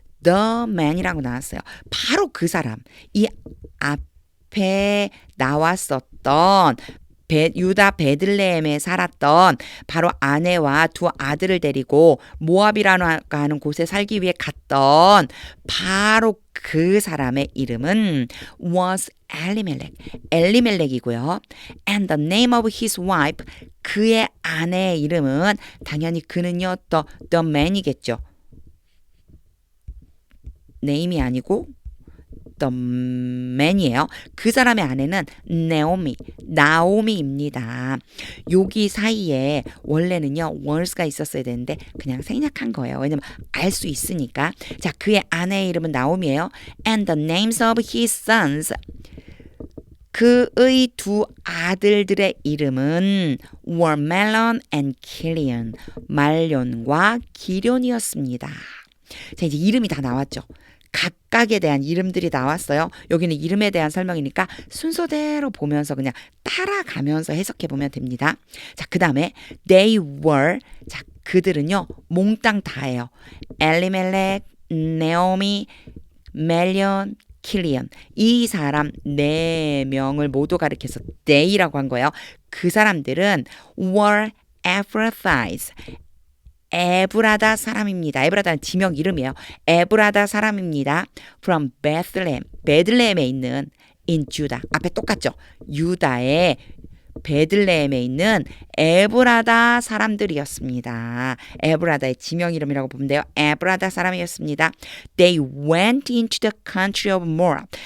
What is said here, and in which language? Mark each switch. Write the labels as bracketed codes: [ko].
[en] the man [ko] 이라고 나왔어요. 바로 그 사람. 이 앞에 나왔었던 유다 베들레헴에 살았던 바로 아내와 두 아들을 데리고 모압이라고 하는 곳에 살기 위해 갔던 바로 그 사람의 이름은 was 엘리멜렉, 엘리멜렉이고요. [en] And the name of his wife, [ko] 그의 아내의 이름은 당연히 그는요 [en] the man [ko] 이겠죠. name이 아니고 [en] the man [ko] 이에요. 그 사람의 아내는 나오미입니다. 여기 사이에 원래는요 was가 있었어야 되는데 그냥 생략한 거예요. 왜냐면 알 수 있으니까. 자, 그의 아내의 이름은 나오미예요. [en] And the names of his sons, [ko] 그의 두 아들들의 이름은 [en] were Mahlon and Chilion, [ko] 말론과 기련이었습니다. 자, 이제 이름이 다 나왔죠. 각각에 대한 이름들이 나왔어요. 여기는 이름에 대한 설명이니까 순서대로 보면서 그냥 따라가면서 해석해 보면 됩니다. 자, 그 다음에 [en] they were, [ko] 자, 그들은요 몽땅 다예요. 엘리멜렉, 네오미, 멜리온, 킬리언, 이 사람 4명을 모두 가리켜서 they라고 한 거예요. 그 사람들은 [en] were Ephrathites, [ko] 에브라다 사람입니다. 에브라다는 지명 이름이에요. 에브라다 사람입니다. [en] From Bethlehem, [ko] 베들레헴에 있는 [en] in Judah. [ko] 앞에 똑같죠. 유다의 베들레헴에 있는 에브라다 사람들이었습니다. 에브라다의 지명 이름이라고 보면 돼요. 에브라다 사람이었습니다. [en] They went into the country of Moab.